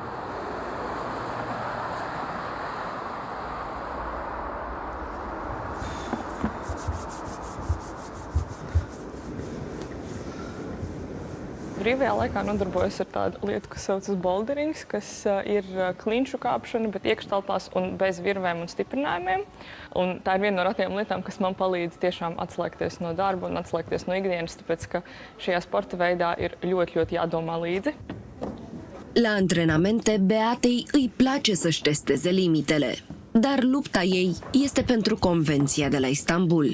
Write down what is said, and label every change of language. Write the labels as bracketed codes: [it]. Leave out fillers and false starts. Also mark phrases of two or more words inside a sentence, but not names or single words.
[lv] Brīvajā laikā nodarbojos ar tādu lietu, kas saucas boulderings, kas ir klinšu kāpšana, bet iekštelpās un bez virvēm un stiprinājumiem. Un tā ir viena no retajām lietām, kas man palīdz tiešām atslēgties no darba un atslēgties no ikdienas, tāpēc ka šajā sporta veidā ir ļoti, ļoti jādomā līdzi. [ro] La antrenamente, Beatei îi place să-și testeze limitele, dar lupta ei este pentru Convenția de la Istanbul.